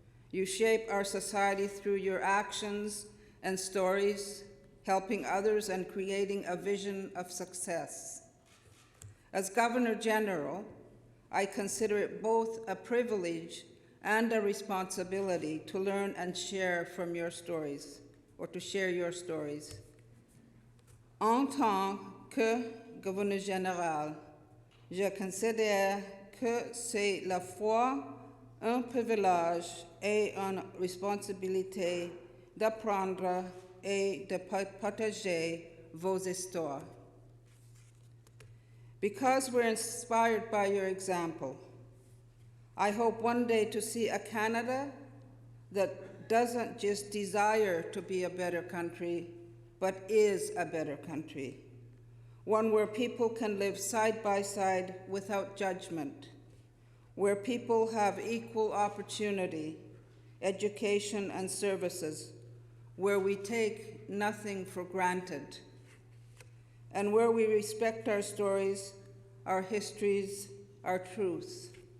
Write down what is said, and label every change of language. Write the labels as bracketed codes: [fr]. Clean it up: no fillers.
[en] You shape our society through your actions and stories, helping others and creating a vision of success. As Governor General, I consider it both a privilege and a responsibility to learn and share from your stories, or to share your stories. [fr] En tant que Gouverneur Général, je considère que c'est à la fois un privilège et une responsabilité d'apprendre et de partager vos histoires. [en] Because we're inspired by your example, I hope one day to see a Canada that doesn't just desire to be a better country, but is a better country. One where people can live side by side without judgment, where people have equal opportunity, education, and services, where we take nothing for granted, and where we respect our stories, our histories, our truths.